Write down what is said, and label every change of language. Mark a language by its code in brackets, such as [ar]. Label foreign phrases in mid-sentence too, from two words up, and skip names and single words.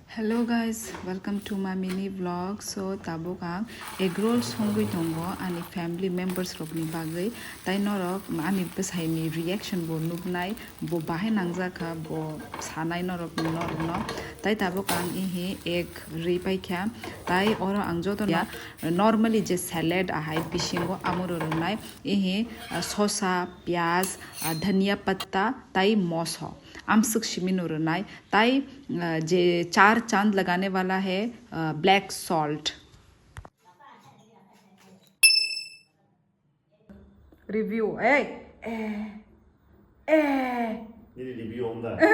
[en] Hello guys, welcome to my mini vlog. [trp] So tabuk ang egg roll songui tongo ani [en] family members [trp] rok ni bagai tai norok ani bwsai ni reaction bo nubnai bo bahai nangjaka bo sanai norok no tai tabuk ang ihi egg ri paikha tai oro ang joto ya normally je salad ahai bisingo amuro runai ihi sosa [hi] प्याज़ धनिया पत्ता [trp] tai moso आमसक शिमिनो रनाई ताई जे [hi] 4 चांद लगाने वाला है [en] black salt review [trp] ए ए ए Ini review onda.